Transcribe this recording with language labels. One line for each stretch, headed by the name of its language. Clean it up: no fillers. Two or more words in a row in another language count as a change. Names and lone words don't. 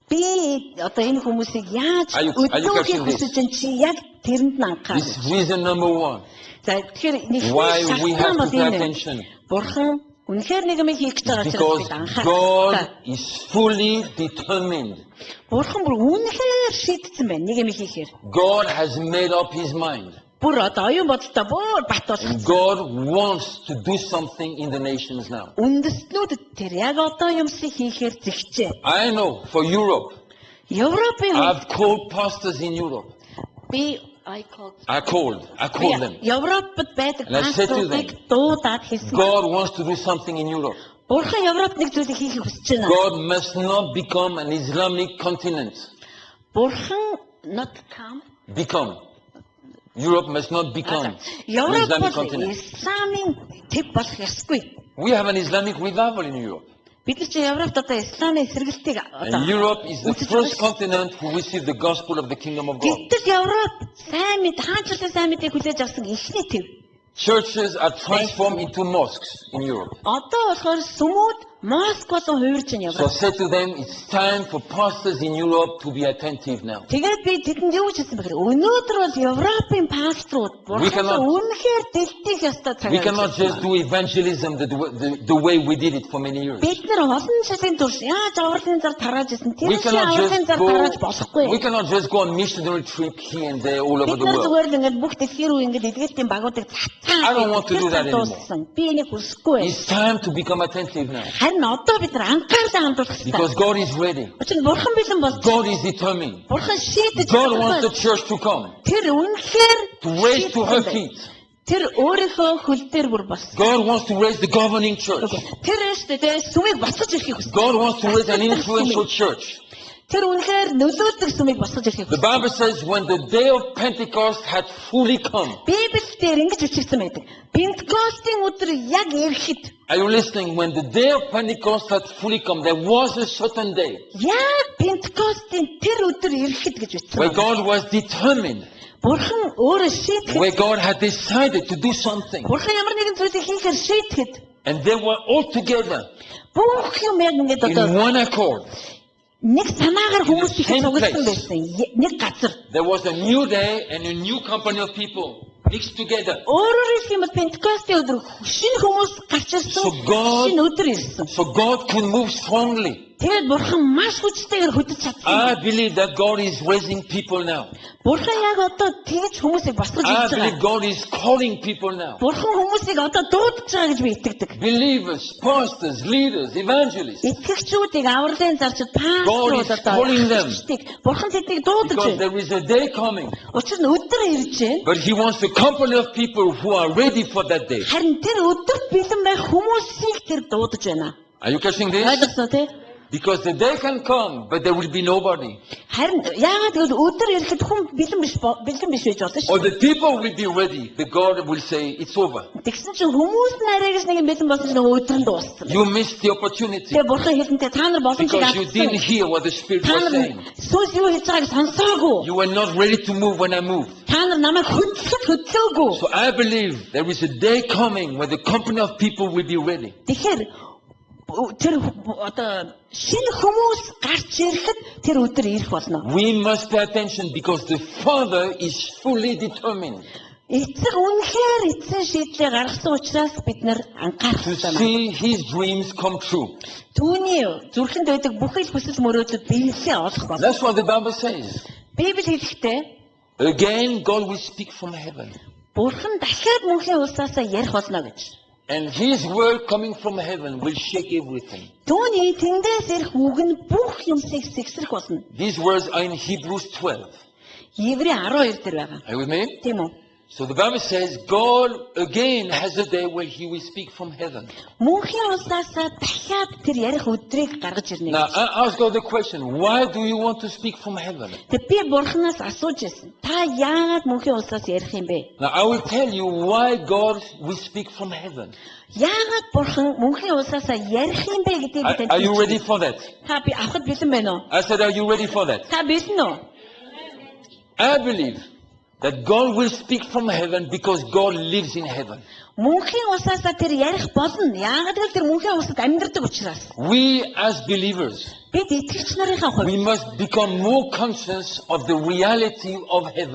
Mongolian: Би одоо энэ хүмүүсийг яаж өдөөхийг хүсэж байна чи яг тэрэнд нь анхаарна.
English: This is reason number 1.
Mongolian: За тэгэхээр нэг
English: Why we have to pay
Mongolian: шалтгаан
English: attention.
Mongolian: Бурхан үнэхээр нэг юм хийх гэж байгаа учраас
English: Because
Mongolian: бид анхаарах.
English: God is fully determined.
Mongolian: Бурхан бүр үнэхээр шийдсэн байна нэг юм хийхээр.
English: God has made up his mind.
Mongolian: Бүр одоо оюун бодолтой бүр бат
English: And
Mongolian: болсон.
English: God wants to do something in the nations now.
Mongolian: Үндэстнүүдэд тэр яг одоо юмсыг хийхээр зэгчээ.
English: I know for Europe,
Mongolian: Европын
English: I've called pastors in Europe.
Mongolian: би
English: I called them.
Mongolian: Европод байдаг
English: And I said to them,
Mongolian: пасторыг дуудаад хэлсэн.
English: God wants to do something in Europe.
Mongolian: Бурхан Европт нэг зүйлийг хийхийг хүсэж байна.
English: God must not become an Islamic continent. Бурхан not come. Europe must not become an
Mongolian: Европ
English: Islamic
Mongolian: бол
English: continent.
Mongolian: исламын төв болох ёсгүй.
English: We have an Islamic revival in Europe.
Mongolian: Бид нар чи Европт одоо исламын сэргэлтийг одоо
English: And Europe is the first continent who received the gospel of the kingdom of God.
Mongolian: гэтэл Европ сайн мэд хаанчлалын сайн мэдээг хүлээж авсан эхний төв.
English: Churches are transformed into mosques in Europe.
Mongolian: Одоо болохоор сүмүүд Москв болон хувирж байна
English: So I
Mongolian: Европ.
English: said to them, it's time for pastors in Europe to be attentive now.
Mongolian: Тэгээд би тэдэнд юу ч хэлсэн бэхээр өнөөдөр бол Европын пасторууд Бурханд үнэхээр дэлдэх ёстой цаг.
English: We cannot just do evangelism the way we did it for many years.
Mongolian: Бид нар олон жилийн турш яаж авралын зар тарааж ирсэн тэр
English: We
Mongolian: шиг
English: cannot
Mongolian: авралын
English: just
Mongolian: зар тарааж болохгүй.
English: we cannot just go on missionary trip here and there all over
Mongolian: Бид
English: the
Mongolian: нар
English: world.
Mongolian: зүгээр л ингээд бүх дэлхийн рүү ингээд эдгээлтийн багуудыг
English: I don't want to do that anymore.
Mongolian: цацсан. Би энийг хүсэхгүй.
English: It's time to become attentive now.
Mongolian: Харин одоо бид нар анхаарлаа хандуулах
English: Because
Mongolian: хэрэгтэй.
English: God is ready.
Mongolian: Учир нь Бурхан бэлэн болж
English: God is determined.
Mongolian: Бурхан шийдэж
English: God wants the
Mongolian: байгаа.
English: church to come,
Mongolian: Тэр үнэхээр
English: to raise to her feet.
Mongolian: Тэр өөрийнхөө хөл дээр бүр бас.
English: God wants to raise the governing church.
Mongolian: Тэр өштэй тэ сүмийг босгож ирэхийг хүсдэг.
English: God wants to raise an influential church.
Mongolian: Тэр үнэхээр нөлөөлдөг сүмийг босгож ирэхийг
English: The
Mongolian: хүсдэг.
English: Bible says when the day of Pentecost had fully come.
Mongolian: Библиэлд ингэж бичигдсэн байдаг. Пентекостийн өдөр яг ирэхэд
English: Are you listening? When the day of Pentecost had fully come, there was a certain day
Mongolian: яг Пентекостийн тэр өдөр ирэхэд гэж бичсэн.
English: where God was determined,
Mongolian: Бурхан өөрөө шийдэхэд
English: where God had decided to do something.
Mongolian: Бурхан ямар нэгэн зүйлийг хийхээр шийдэхэд
English: And they were all together
Mongolian: бүх юм яг ингэж
English: in
Mongolian: одоо
English: one accord.
Mongolian: нэг санаагаар хүмүүс их
English: Same
Mongolian: цугласан
English: place.
Mongolian: байсан. Нэг газар.
English: There was a new day and a new company of people mixed together.
Mongolian: Өөрөөр хэлэх юм бол Пентекостийн өдөр шинэ хүмүүс гарч ирсэн.
English: So God-
Mongolian: Шинэ өдөр ирсэн.
English: So God could move strongly.
Mongolian: Тэгээд Бурхан маш хүчтэйгээр хөдөж чадсан.
English: I believe that God is raising people now.
Mongolian: Бурхан яг одоо тэгж хүмүүсийг босгож
English: I
Mongolian: ирж
English: believe
Mongolian: байгаа.
English: God is calling people now.
Mongolian: Бурхан хүмүүсийг одоо дуудаж байгаа гэж би итгэдэг.
English: Believers, pastors, leaders, evangelists.
Mongolian: Итгэгчүүдийг авралын зарчид
English: God is
Mongolian: пасторууд
English: calling them.
Mongolian: Бурхан тэднийг дуудаж
English: Because
Mongolian: байна.
English: there is a day coming.
Mongolian: Учир нь өдөр ирж байна.
English: But He wants a company of people who are ready for that day.
Mongolian: Харин тэр өдөрт бэлэн байх хүмүүсийг тэр дуудаж байна.
English: Are you catching this?
Mongolian: Ойлгосноо тий?
English: Because the day can come, but there will be nobody.
Mongolian: Харин яагаад гэвэл өдөр ирэхэд хүн бэлэн биш байж болно
English: Or
Mongolian: шүү.
English: the people will be ready. The God will say, it's over.
Mongolian: Тэгсэн чинь хүмүүс нь арайгаас нэг юм бэлэн болсон чинь өдөр нь дууссан.
English: You missed the opportunity.
Mongolian: Тэгээ Бурхан хэлэнтэй та нар боломжийг
English: Because you didn't
Mongolian: авсан.
English: hear what the Spirit
Mongolian: Та
English: was
Mongolian: нар
English: saying.
Mongolian: сүнс юу хийж байгааг сонсоогүй.
English: You were not ready to move when I moved.
Mongolian: Та нар намайг хөдлөөгүй.
English: So I believe there is a day coming where the company of people will be ready.
Mongolian: Тэгэхээр тэр одоо шинэ хүмүүс гарч ирэхэд тэр өдөр ирэх болно.
English: We must pay attention because the Father is fully determined
Mongolian: Эцэг үнэхээр эцэг шийдлээ гаргасан учраас бид нар анхаарах
English: to
Mongolian: хэрэгтэй.
English: see His dreams come true.
Mongolian: Түүний зүрхэнд байдаг бүхэл хүсэл мөрөөдөд биелээ олох болно.
English: That's what the Bible says.
Mongolian: Библи хэлэхдээ
English: Again, God will speak from heaven.
Mongolian: Бурхан дахиад мөнхийн улсаасаа ярих болно гэж.
English: And His word coming from heaven will shake everything.
Mongolian: Түүний тэндээс ирэх үг нь бүх юмсыг сэгсрэх болно.
English: These words are in Hebrews 12.
Mongolian: Еврей 12 дээр байгаа.
English: Are you with me?
Mongolian: Тийм үү?
English: So the Bible says God again has a day where He will speak from heaven.
Mongolian: Мөнхийн улсаасаа дахиад тэр ярих өдрийг гаргаж ирнэ.
English: Now I ask God the question, why do you want to speak from heaven?
Mongolian: Тэг би Бурханаас асууж ирсэн. Та яагаад мөнхийн улсаас ярих юм бэ?
English: Now I will tell you why God will speak from heaven.
Mongolian: Яагаад Бурхан мөнхийн улсаасаа ярих юм бэ гэдгийг
English: Are you ready for that?
Mongolian: Та би авахд бэлэн байна уу?
English: I said, are you ready for that?
Mongolian: Та бэлэн үү?
English: I believe that God will speak from heaven because God lives in heaven.
Mongolian: Мөнхийн усаасаа тэр ярих болно. Яагаад гэвэл тэр мөнхийн усад амьдардаг учраас.
English: We as believers,
Mongolian: Бид итгэгч нарынхаа хувьд
English: we must become more conscious of the reality of heaven.